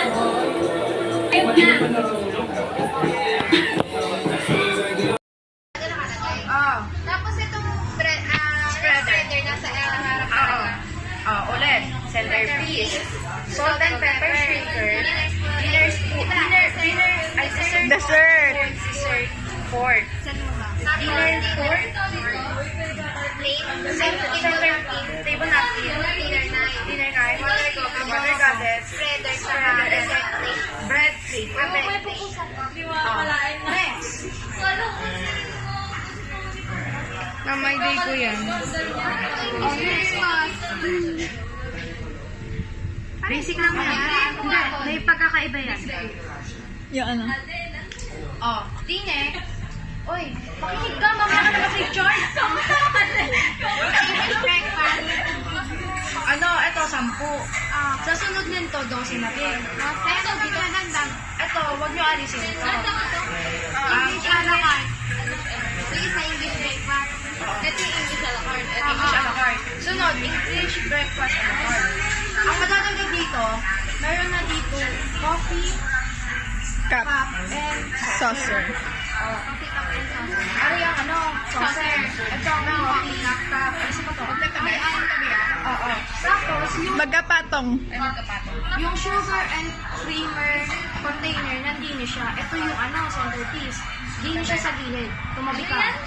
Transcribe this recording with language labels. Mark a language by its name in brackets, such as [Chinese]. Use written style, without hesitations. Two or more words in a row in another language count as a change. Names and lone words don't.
[Filipino] Tapos itong spreader nasa harap ka. Ulit. [English] Centerpiece. Salt and pepper shaker. Dessert. Fork. Dinner fork. Centerpiece. Table napkin. Dinner knife. Water goddess. Spreader. Bread plate. Next. [Filipino] Mamay day ko yan. Basic lang yan. Hindi. May pagkakaiba yan. Yung ano? Dine. Oy, makinig ka. Mamaya ka naman si George. Ito, 10. Sa sunod nito, 12 na din. Ito, dito. Ito, wag nyo alisin ito. [English] English a la carte. [Filipino] Isa [English] English breakfast. [Filipino] Ito yung [English] English a la carte. English a la carte. Sunod, English breakfast a la carte. [Filipino] Ang madadagdag dito, meron na dito coffee, [English] Cup. and Saucer. coffee cup and saucer. [Filipino] Ano yung saucer. Ito ang [English] coffee cup. [Filipino] Ano pa to? Ay, tabi ah. Oo. Tapos, Magkapatong. yung [English] sugar and creamer container, [Filipino] nandini siya. Ito yung centerpiece. Dini siya sa gilid. Tumabi ka.